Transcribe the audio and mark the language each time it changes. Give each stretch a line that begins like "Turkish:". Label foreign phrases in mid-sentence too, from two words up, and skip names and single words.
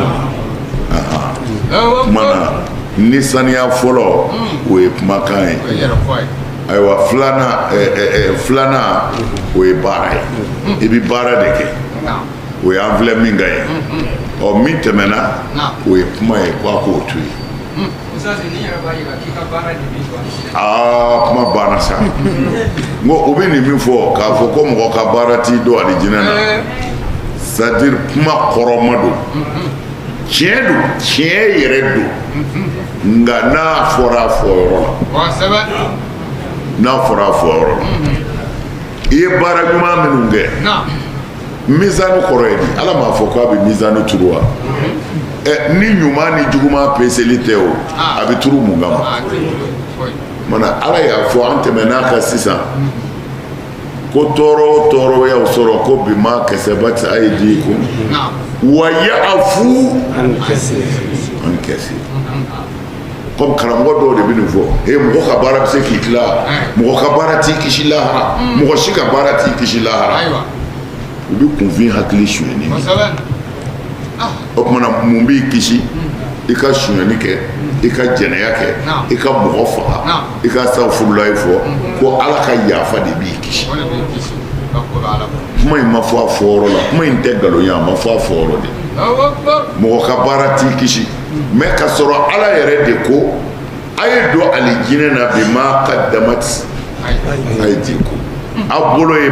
Bambara: kuma na ni saniya fɔlɔ o ye kumakan ye ayiwa filanan o ye baara ye i bɛ baara de kɛ o ye an filɛ min ka ye min tɛmɛna o ye kuma ye ko a k'o to yen kuma banna sa n ko u bɛ nin min fɔ k'a fɔ ko mɔgɔ ka baara t'i don alijinɛ na
French: c'est à dire
Bambara: kuma kɔrɔma don tiɲɛ yɛrɛ don nka n'a fɔra a fɔyɔrɔ la i ye baara ɲuman minnu kɛ misanu kɔrɔ ye di ala m'a fɔ k'a bɛ misanu turu wa ni ɲuman ni juguman peseli tɛ o a bɛ turu mun kama mana ala y'a fɔ an tɛmɛn'a kan sisan ko tɔɔrɔ o tɔɔrɔ y'aw sɔrɔ ko
Arabic: بما كسبت أيديكم ويعفو عن كثير
Bambara: comme karamɔgɔ dɔw de bɛ nin fɔ mɔgɔ ka baara bɛ se k'i tila mɔgɔ ka baara t'i kisi lahara mɔgɔ si ka baara t'i kisi lahara u bɛ kunfin hakili sonyɛni o tumana mun b'i kisi i ka sonyɛni kɛ i ka jɛnɛya kɛ i ka mɔgɔ faga i ka safurulayi fɔ ko ala ka yafa de b'i kisi kuma in ma fɔ a fɔyɔrɔ la kuma in tɛ nkalon ye a ma fɔ a fɔyɔrɔ de mɔgɔ ka baara t'i kisi mɛ ka sɔrɔ ala yɛrɛ de ko a ye don alijinɛ na
Arabic: بما قدمت أيديكم
Bambara: a bolo ye